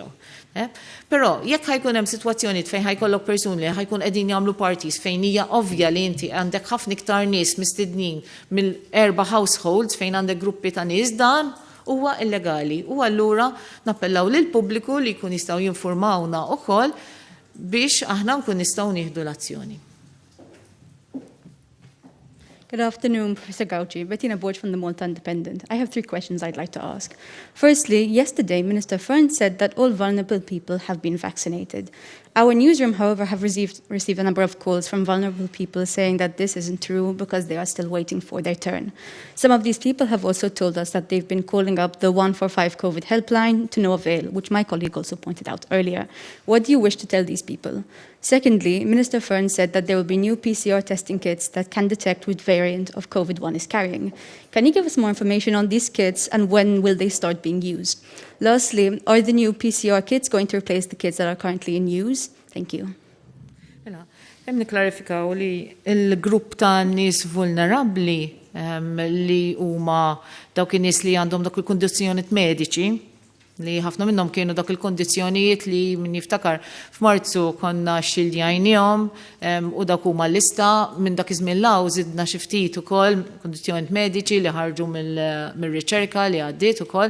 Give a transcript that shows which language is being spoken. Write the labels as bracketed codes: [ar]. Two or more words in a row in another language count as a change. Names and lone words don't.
[mt] Però jekk ħajkun hemm sitwazzjoni fejn ħajkollok persuni li ħajkun qegħdin jagħmlu parties fejn hija ovvja li inti għandek ħafna iktar nies mistednin mill-4 households fejn għandek gruppi ta' nies dan huwa illegali. U allura nappellaw lil pubbliku li jkun jistgħu jinformawna wkoll biex aħna nkun nistgħu nieħdu l-azzjoni. [en] Good afternoon, Professor Gauci. Bettina Borg from the Malta Independent. I have 3 questions I'd like to ask. Firstly, yesterday, Minister Fern said that all vulnerable people have been vaccinated. Our newsroom, however, have received a number of calls from vulnerable people saying that this isn't true because they are still waiting for their turn. Some of these people have also told us that they've been calling up the 145 COVID helpline to no avail, which my colleague also pointed out earlier. What do you wish to tell these people? Secondly, Minister Fern said that there will be new PCR testing kits that can detect which variant of COVID one is carrying. Can you give us more information on these kits and when will they start being used? Lastly, are the new PCR kits going to replace the kits that are currently in use? Thank you. [mt] Hemm niklarifikaw li l-grupp ta' nies vulnerabbli li huma dawk in-nies li għandhom dak il-kundizzjonijiet mediċi li ħafna minnhom kienu dak il-kondizzjonijiet li min jiftakar f'Marzu konna xildjajnihom u dak huma l-lista minn dak iż-żmien law żidna xi ftit ukoll kondizzjonijiet mediċi li ħarġu mir-riċerka li għaddiet ukoll.